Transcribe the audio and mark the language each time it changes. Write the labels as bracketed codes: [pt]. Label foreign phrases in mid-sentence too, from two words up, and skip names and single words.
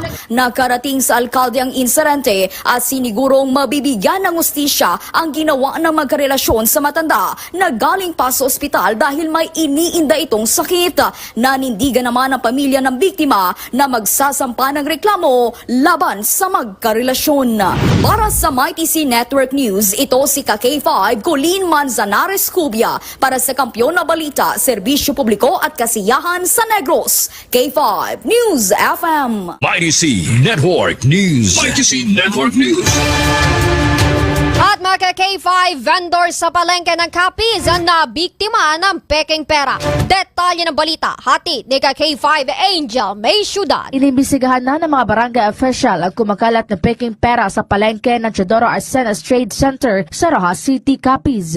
[tl] Nakarating sa alkalde ang insidente at sinigurong mabibigyan ng hustisya ang ginawa ng magkarelasyon sa matanda na galing pa sa ospital dahil may iniinda itong sakit. Nanindigan naman ang pamilya ng biktima na magsasampa ng reklamo laban sa magkarelasyon. Para sa MyTC Network News, ito si K5 Colleen Manzanares Cubia para sa Kampiyon na Balita, Serbisyo Publiko at Kasiyahan sa Negros. K5 News FM. MyTC Network News. MyTC Network News. At mga K5 vendor sa palengke ng Capiz na biktima ng peking pera. Detalye ng balita, hatid ni K5 Angel May Ciudad. Inimbisigahan na ng mga barangay official ang kumakalat na peking pera sa palengke ng Teodoro Arsenas Trade Center sa Rojas City, Capiz.